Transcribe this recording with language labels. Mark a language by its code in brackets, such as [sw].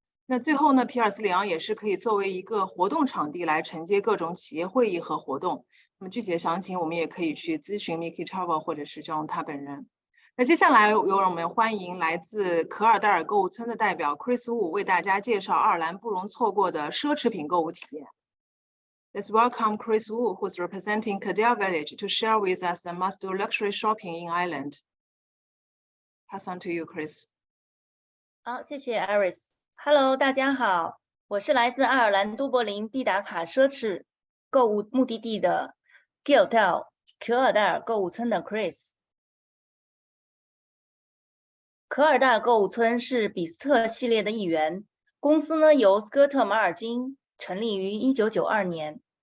[zh] 那最后呢，皮尔斯里昂也是可以作为一个活动场地来承接各种企业会议和活动。那么具体的详情我们也可以去咨询 Mickey Travel 或者是 John 他本人。那接下来由我们欢迎来自可尔代尔购物村的代表 Chris Wu 为大家介绍爱尔兰不容错过的奢侈品购物体验。 [en] Let's welcome Chris Wu, who's representing Kildare Village, to share with us the must-do luxury shopping in Ireland. Pass on to you, Chris. [zh] 好，谢谢 Iris。Hello， 大家好，我是来自爱尔兰都柏林必打卡奢侈购物目的地的 Kildare 可尔代尔购物村的 Chris。可尔代尔购物村是比斯特系列的一员，公司呢由斯科特马尔金成立于1992年。